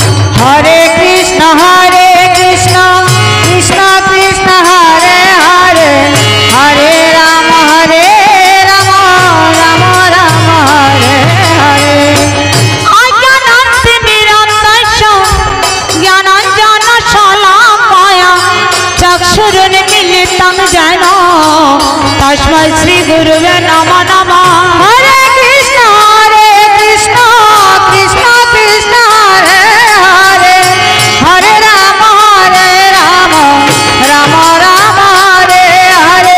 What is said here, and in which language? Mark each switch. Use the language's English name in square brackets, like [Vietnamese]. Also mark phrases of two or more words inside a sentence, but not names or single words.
[Sanskrit] হরে কৃষ্ণ কৃষ্ণ কৃষ্ণ হরে হরে হরে রাম রাম রাম হরে হরে অজ্ঞানান্তে নিরন্তস্য জ্ঞানাঞ্জন শলাকায়া চক্ষুरुन्मीलितं येन तस्मै श्री गुरुवे नमः नमः। হরে কৃষ্ণ কৃষ্ণ কৃষ্ণ হরে হরে হরে রাম রাম রাম হরে হরে